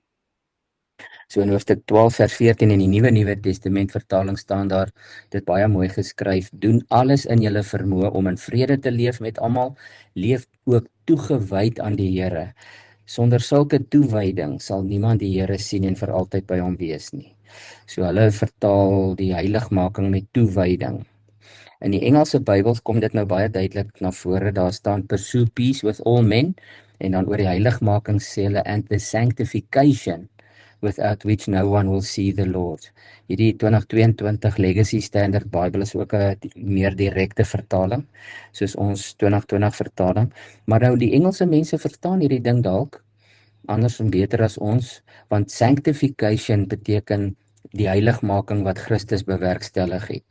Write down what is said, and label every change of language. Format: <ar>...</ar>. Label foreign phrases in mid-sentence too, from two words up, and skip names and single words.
<af>So in hoofstuk 12 vers 14 in die Nuwe Testament vertaling staan daar dit baie mooi geskryf: doen alles in julle vermoë om in vrede te leef met almal, leef ook toegewyd aan die Here. Sonder sulke toewyding sal niemand die Here sien en vir altyd by hom wees nie. So hulle vertaal die heiligmaking met toewyding. In die Engelse Bybels kom dit nou baie duidelik na vore. Daar staan</af> <en>pursue peace with all men,</en> <af>en dan oor die heiligmaking sê hulle</af> <en>and the sanctification without which no one will see the Lord.</en> <af>Hierdie 2022 Legacy Standard Bible is ook 'n meer direkte vertaling, soos ons 2020 vertaling. Maar nou die Engelse mense verstaan hierdie ding dalk anders en beter as ons, want sanctification beteken die heiligmaking wat Christus bewerkstellig het.</af>